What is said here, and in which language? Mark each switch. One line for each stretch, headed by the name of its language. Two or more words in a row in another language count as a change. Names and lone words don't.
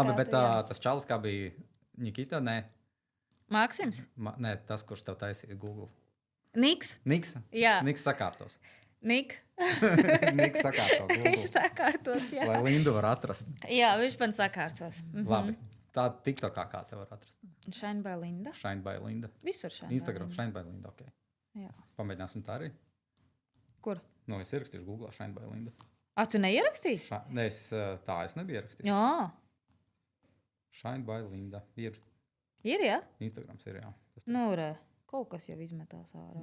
Latvian: Labi, bet tas čalis, kā bija Nikita, nē. Māksims? Nē, tas, kurš tev taisīja Google. Niks? Jā. Niks sakārtos. Niks sakārto Google. Viņš sakārtos, jā. Lai Lindu var atrast. Jā, viņš man sakārtos. Labi. Tā TikTokā kā te var atrast? Shine by Linda. Shine by Linda. Visur Shine Instagram, by Linda. Shine by Linda, ok. Jā. Pamēģināsim tā arī? Kur? Es ierakstīšu Google Shine by Linda. Tu neierakstīji? Nē, es nebiju ierakstījis. Jā. Shine by Linda. Ir, jā? Instagrams ir, jā. Re, kaut kas jau izmetās ārā.